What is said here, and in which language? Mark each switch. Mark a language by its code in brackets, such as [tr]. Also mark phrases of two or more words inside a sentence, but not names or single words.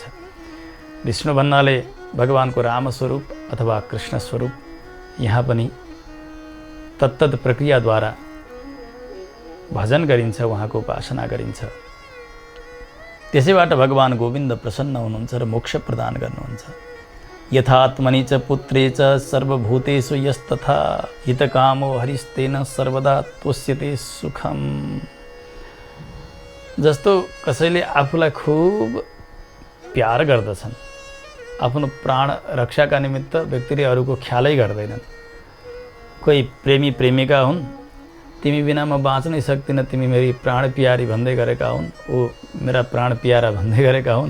[ne] विष्णु भन्नाले भगवानको रामस्वरूप अथवा कृष्ण स्वरूप। यहाँ पनि तत्तत् प्रक्रियाद्वारा भजन गरिन्छ, उहाँको उपासना गरिन्छ। त्यसैबाट भगवान गोविन्द प्रसन्न हुनुहुन्छ र मोक्ष प्रदान गर्नुहुन्छ। [sa] यथात्मनि च पुत्रे च सर्वभूतेषु यस्तथा हितकामो हरिस्तेन सर्वदा तोष्यते सुखम। [ne] जस्तो कसैले आफूलाई खूब प्यार गर्दछन्, आफ्नो प्राण रक्षाका निमित्त व्यक्तिले अरूको ख्यालै गर्दैनन्। कोही प्रेमी प्रेमिका हुन्, तिमी बिना म बाँच्नै सक्दिनँ, तिमी मेरी प्राण प्यारी भन्दै गरेका हुन्, ऊ मेरा प्राण प्यारा भन्दै गरेका हुन्।